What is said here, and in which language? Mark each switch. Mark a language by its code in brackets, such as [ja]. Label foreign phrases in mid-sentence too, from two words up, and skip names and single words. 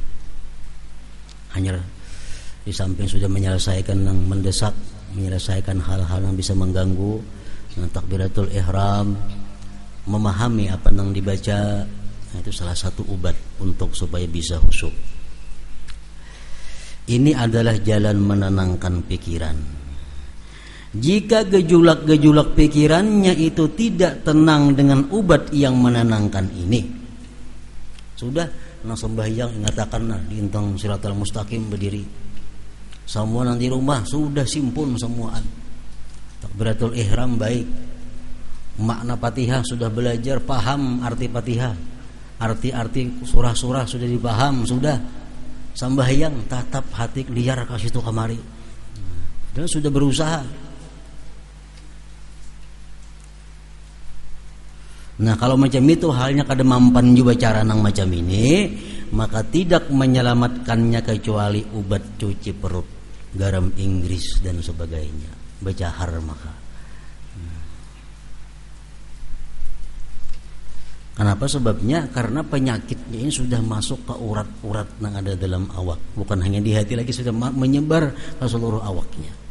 [id] Hanya di samping sudah menyelesaikan yang mendesak, menyelesaikan hal-hal yang bisa mengganggu, takbiratul ihram, memahami apa yang dibaca, itu salah satu obat untuk supaya bisa khusyuk. Ini adalah jalan menenangkan pikiran. [bjn] Jika gejolak-gejolak pikirannya itu tidak tenang dengan obat yang menenangkan ini, sudah nang sembahyang ingatakan di intang siratal mustaqim berdiri. Semua nang di rumah sudah simpun semuaan. Takbiratul ihram baik. Makna Fatihah sudah belajar, paham arti Fatihah. Arti-arti surah-surah sudah dipaham, sudah. Sembahyang tatap hati liar ke situ kamari. Dan sudah berusaha. Nah, kalau macam itu halnya kada mampan juga cara nang macam ini, [ms] maka tidak menyelamatkannya kecuali obat cuci perut, garam Inggris dan sebagainya, becahar maka. Kenapa sebabnya? Karena penyakitnya ini sudah masuk ke urat-urat yang ada dalam awak, bukan hanya di hati lagi, sudah menyebar ke seluruh awaknya.